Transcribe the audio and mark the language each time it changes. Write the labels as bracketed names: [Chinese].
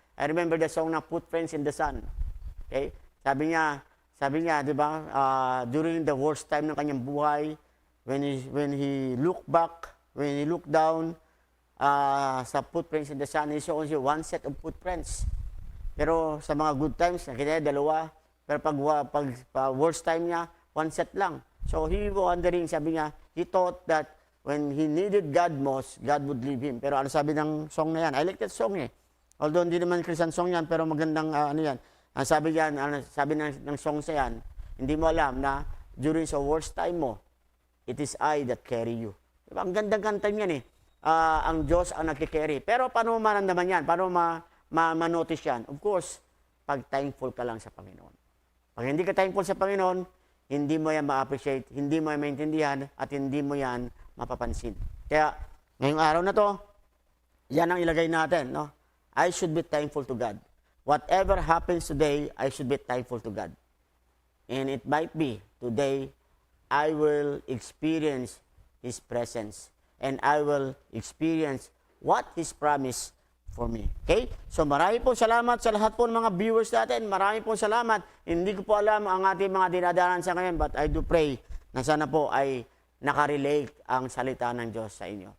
[English] I remember the song na Footprints in the Sun. Okay? Sabi niya, di ba, during the worst time ng kanyang buhay, when he looked back, when he looked down sa footprints in the sun, he saw only one set of footprints. [Filipino] Pero sa mga good times, nakita niya dalawa. Pero pag worst time niya, one set lang. [English] So he wondering, [Filipino] sabi niya, [English] he thought that when he needed God most, God would leave him. [Filipino] Pero ano sabi ng song na yan? [English] I like that song eh. [Filipino] Although hindi naman Christian song yan, pero magandang ano yan. Ang sabi yan, sabi ng song sa yan, hindi mo alam na during sa worst time mo, [English] it is I that carry you. [Filipino] Diba? Ang gandang kanta yan eh. Ang Diyos ang nagkikarry. Pero paano mo maramdaman yan? Paano ma-notice yan? Of course, pag thankful ka lang sa Panginoon. Pag hindi ka thankful sa Panginoon, hindi mo yan ma-appreciate, hindi mo yan maintindihan, at hindi mo yan mapapansin. Kaya, ngayong araw na to, yan ang ilagay natin. No? [English] I should be thankful to God. Whatever happens today, I should be thankful to God. And it might be, today, I will experience His presence. And I will experience what His promise for me. Okay? [Filipino] So marami po salamat sa lahat po ng mga viewers natin. Marami po salamat. Hindi ko po alam ang ating mga dinadaanan sa ngayon, [English] but I do pray [Filipino] na sana po ay nakarelate ang salita ng Diyos sa inyo.